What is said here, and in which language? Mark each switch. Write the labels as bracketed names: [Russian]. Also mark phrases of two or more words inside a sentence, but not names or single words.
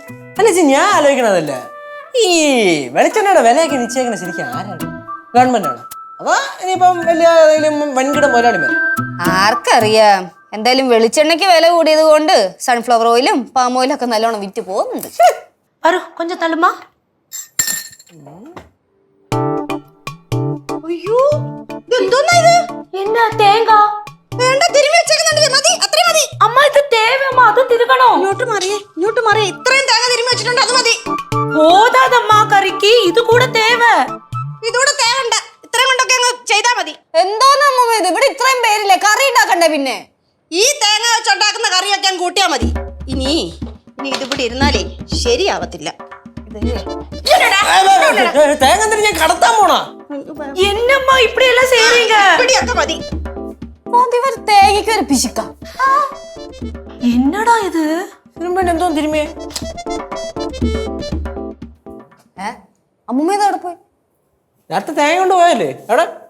[Malayalam] അല്ല ചേച്ചി ഞാൻ ആലോചിക്കണതല്ല, ഈ വെളിച്ചെണ്ണയുടെ വിലയൊക്കെ നിശ്ചയിക്കണ ശരിക്കും ആരാണ്? ഗവൺമെന്റ് ആണ് അതാ ഇനിയിപ്പം വലിയ ഏതെങ്കിലും വൻകിട മുതലാളിമാർ? ആർക്കറിയാം. എന്തായാലും വെളിച്ചെണ്ണയ്ക്ക് വില കൂടിയത് കൊണ്ട് സൺഫ്ലവർ ഓയിലും പാം ഓയിലും ഒക്കെ നല്ലോണം വിറ്റ് പോകുന്നുണ്ട്. [Tamil] அரு கொஞ்சம் தள்ளுமா. [Malayalam] അയ്യോ ഇതെന്തോന്നാ ഇത്? [Tamil] என்ன தேங்காய்? [Malayalam] വേണ്ട, തിരുമ്മി വെച്ചേക്കുന്നുണ്ട്. മതി, അത്രയും മതി. [Tamil] அம்மா இது தேவையம்மா, அது திருகணும். [Malayalam] ഇങ്ങോട്ട് മാറിയേ, ഇങ്ങോട്ട് മാറിയേ. ഇത്രയും തേങ്ങ തിരുമ്മി വെച്ചിട്ടുണ്ട്, അത് മതി. [Tamil] போதாதம்மா கறிக்கு இது கூட தேவை. [Malayalam] ഇതൂടെ തേവണ്ട, ഇത്രയും കൊണ്ടൊക്കെ അങ്ങ് ചെയ്താ മതി. എന്തോന്നമ്മ ഇത്? ഇവിടെ ഇത്രയും പേരില്ലേ, കറി ഉണ്ടാക്കണ്ടേ? പിന്നെ ഈ തേങ്ങ വെച്ചുണ്ടാക്കുന്ന കറിയൊക്കെ അങ്ങ് കൂട്ടിയാ മതി. ഇനി ഇതിവിടെ ഇരുന്നാലേ ശരിയാവത്തില്ല. തേങ്ങ എന്തിനാ ഞാൻ കടത്താൻ പോണാ? [Tamil] என்னம்மா இப்படி எல்லாம் செய்றீங்க? [Malayalam] ഇവിടെയൊക്കെ മതി. തേങ്ങയ്ക്ക് ഒരു പിശുക്ക. [Tamil] என்னடா இது? [Malayalam] തിരുമ്പേണ്ട എന്തോ തിരുമേ? അമ്മൂമ്മ അവിടെ പോയി. നേരത്തെ തേങ്ങ കൊണ്ട് പോയല്ലേ? എവിടെ?